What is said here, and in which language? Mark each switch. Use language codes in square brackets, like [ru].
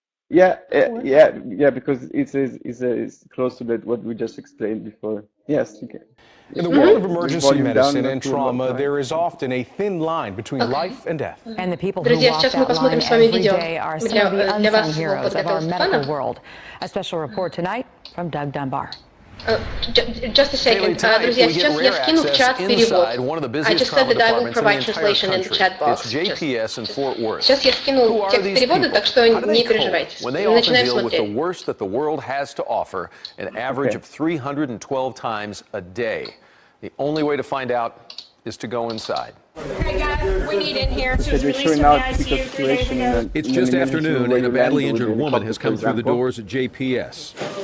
[en] Yeah, because it's close to that what we just explained before. Yes, you can. In the world of emergency medicine and trauma, there is often a thin line between life and death. And the people who walk that line every day are some of the unsung heroes of our medical world. A special report tonight from Doug Dunbar. Just a second, [ru] друзья, сейчас я скину в чат перевод. [en] I just said that I will provide translation in the chat box. [ru] Сейчас я скинул текст перевода, так что не переживайте. Начинаем смотреть. [en] With the worst that the world has to offer, an average of 312 times a day. The only way to find out is to go inside. Hey guys, we need in here. She was released from the ICU. It's just afternoon, and a badly injured woman has come through the doors at JPS.